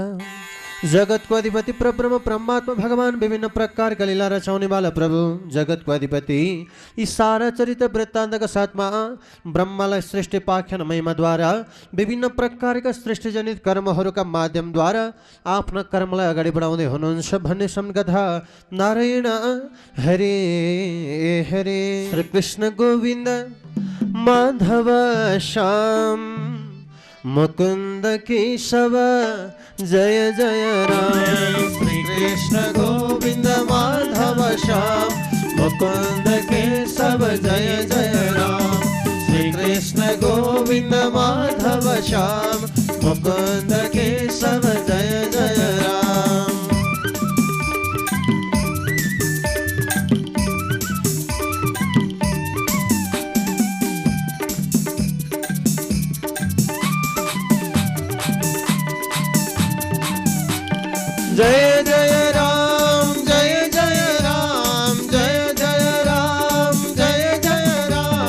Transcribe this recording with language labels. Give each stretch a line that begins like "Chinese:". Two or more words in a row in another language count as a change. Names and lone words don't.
Nepali: जगतको अधिपति परब्रह्म परमात्मा भगवान विभिन्न प्रकारका लीला रचाउने वाला प्रभु जगतको अधिपति यी सारा चरित्र वृत्तान्तका साथमा ब्रह्मालाई सृष्टि पाख्यान महिमाद्वारा विभिन्न प्रकारका सृष्टिजनित कर्महरूका माध्यमद्वारा आफ्ना कर्मलाई अगाडि बढाउँदै हुनुहुन्छ भन्ने सम्कथा। नारायण हरे हरे श्री कृष्ण गोविन्द माधव श्याम मुकुंद केशव जय जय राम। श्री कृष्ण गोविंद माधव श्याम मुकुंद केशव जय जय राम। श्री कृष्ण गोविंद माधव श्याम मुकुंद केशव जय जय राम। जय जय राम जय जय राम जय जय राम जय जय